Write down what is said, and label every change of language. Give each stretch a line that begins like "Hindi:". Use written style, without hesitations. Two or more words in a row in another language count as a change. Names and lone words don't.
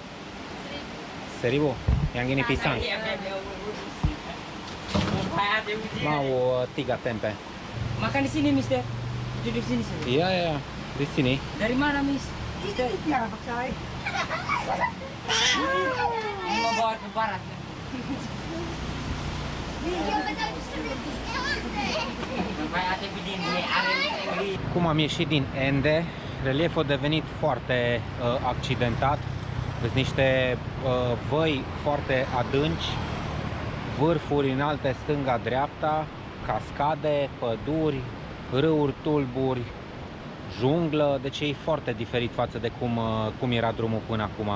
Indonesian: 1000. Yang ini pisang. Mau 3 tempe. Makan di sini, Mister. Duduk sini, sini. Iya ya, di sini. Dari mana, Miss? Mister. Mau bawa ke barat.
Romanian: Cum am ieșit din Ende, relieful a devenit foarte accidentat. Sunt niște văi foarte adânci, vârfuri înalte stânga-dreapta, cascade, păduri, râuri tulburi, junglă, deci e foarte diferit față de cum era drumul până acum.